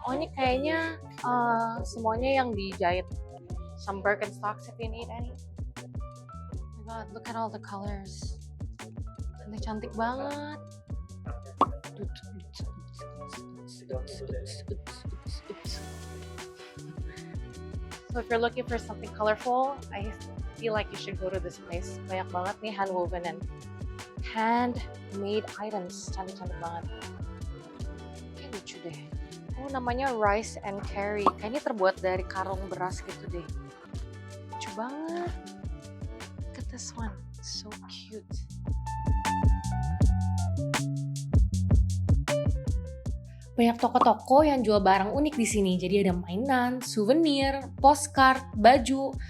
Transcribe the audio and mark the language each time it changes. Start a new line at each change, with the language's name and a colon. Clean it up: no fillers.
Indonesian: Oh ini kayaknya semuanya yang dijahit.
English: Some Birkenstocks if you need any. Oh my god, look at all the colors.
Indonesian: Ini cantik banget.
English: So if you're looking for something colorful, I feel like you should go to this place.
Indonesian: Banyak banget nih
English: handwoven and handmade items.
Indonesian: Cantik-cantik banget. Kayak lucu deh. Oh namanya Rice and Carry. Kayaknya terbuat dari karung beras gitu deh. Lucu banget.
English: Look at this one. So cute.
Indonesian: Banyak toko-toko yang jual barang unik di sini. Jadi ada mainan, souvenir, postcard, baju.